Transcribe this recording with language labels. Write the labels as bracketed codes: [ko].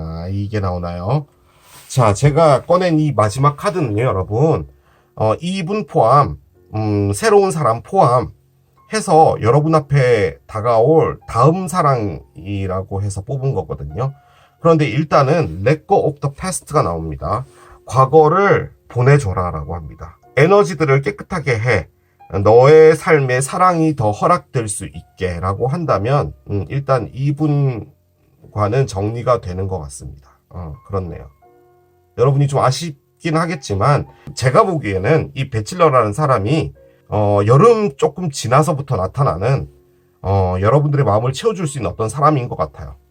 [ko] 이게 나오나요? 자, 제가 꺼낸 이 마지막 카드는요, 여러분. 이분 포함, 새로운 사람 포함 해서 여러분 앞에 다가올 다음 사랑이라고 해서 뽑은 거거든요. 그런데 일단은 [en] Let go of the past가 [ko] 나옵니다. 과거를 보내줘라 라고 합니다. 에너지들을 깨끗하게 해. 너의 삶에 사랑이 더 허락될 수 있게 라고 한다면 일단 이분과 것과는 정리가 되는 것 같습니다. 그렇네요. 여러분이 좀 아쉽긴 하겠지만 제가 보기에는 이 배칠러라는 사람이 여름 조금 지나서부터 나타나는 여러분들의 마음을 채워줄 수 있는 어떤 사람인 것 같아요.